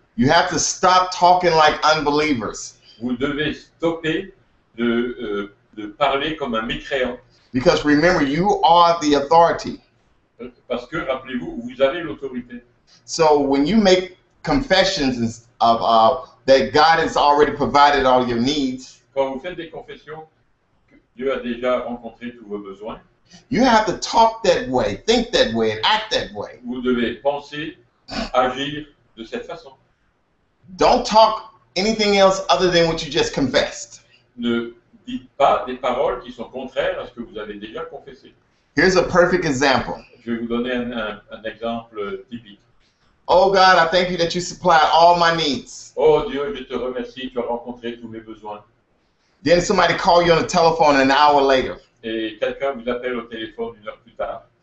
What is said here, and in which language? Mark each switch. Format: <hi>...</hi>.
<en>You have to stop talking like unbelievers</en> <fr>Vous devez stopper de parler comme un mécréant.</fr> <en>because remember, you are the authority.</en> <fr>Parce que, rappelez-vous, vous avez l'autorité.</fr> <en>So when you make confessions of that God has already provided all your needs,</en> <fr>Quand vous faites des confessions Dieu a déjà rencontré tous vos besoins.</fr> <en>You have to talk that way, think that way, and act that way.</en> <fr>Vous devez penser, agir de cette façon.</fr> <en>Don't talk anything else other than what you just confessed.</en> <fr>Ne dites pas des paroles qui sont contraires à ce que vous avez déjà confessé.</fr> <en>Here's a perfect example.</en> <fr>Je vais vous donner un exemple typique.</fr> <en>Oh God, I thank you that you supply all my needs.</en> <fr>Oh Dieu, je te remercie, tu as rencontré tous mes besoins.</fr> <en>Then somebody call you on the telephone an hour later.</en> <fr>Et quelqu'un vous appelle au téléphone 1 heure plus tard.</fr>